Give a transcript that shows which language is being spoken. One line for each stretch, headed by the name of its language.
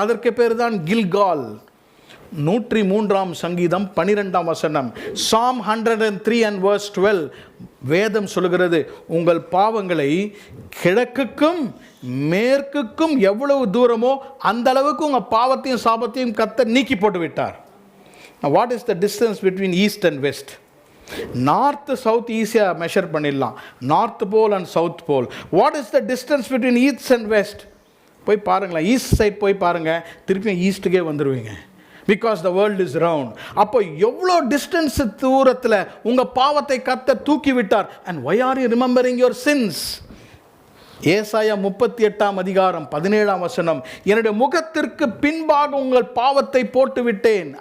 Tamil: அதற்கு பேர் தான் கில்கால். 103ஆம் சங்கீதம் 12ஆம் வசனம்,
English: Psalm 103 and verse 12,
Tamil: வேதம் சொல்கிறது, உங்கள் பாவங்களை கிழக்குக்கும் மேற்குக்கும் எவ்வளவு தூரமோ அந்த அளவுக்கு உங்கள் பாவத்தையும் சாபத்தையும் கர்த்தர் நீக்கி போட்டு விட்டார்.
English: Now what is the distance between east and west?
Tamil: North south ஈஸியாக மெஷர் பண்ணிடலாம். North pole and south pole.
English: What is the distance between east and west?
Tamil: போய் பாருங்களேன், ஈஸ்ட் சைட் போய் பாருங்கள், திருப்பியும் ஈஸ்ட்டுக்கே வந்துடுவீங்க.
English: Because the world is round.
Tamil: அப்போ எவ்வளோ டிஸ்டன்ஸ் தூரத்தில் உங்கள் பாவத்தை கர்த்தர் தூக்கி விட்டார்.
English: And why are you remembering your sins?
Tamil: ஏசாயா 38ஆம் அதிகாரம் 17ஆம் வசனம், என்னுடைய முகத்திற்கு பின்பாக உங்கள் பாவத்தை போட்டு விட்டேன்.